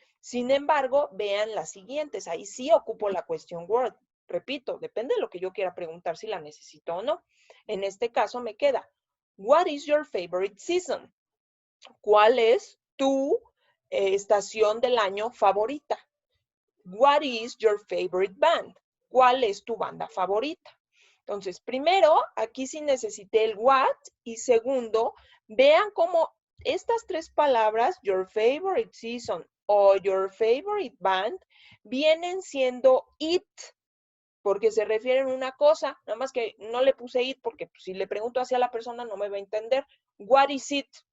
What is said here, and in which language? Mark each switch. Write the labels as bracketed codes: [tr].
[es] Sin embargo, vean las siguientes. Ahí sí ocupo la question word. Repito, depende de lo que yo quiera preguntar si la necesito o no. En este caso me queda, [en] What is your favorite season? [es] ¿Cuál es tu estación del año favorita? [en] What is your favorite band? [es] ¿Cuál es tu banda favorita? Entonces, primero, aquí sí necesité el what, y segundo, vean cómo estas 3 palabras, [en] your favorite season [es] o [en] your favorite band, [es] vienen siendo it, porque se refieren a una cosa, nada más que no le puse it porque si le pregunto hacia la persona no me va a entender. [en] What is it?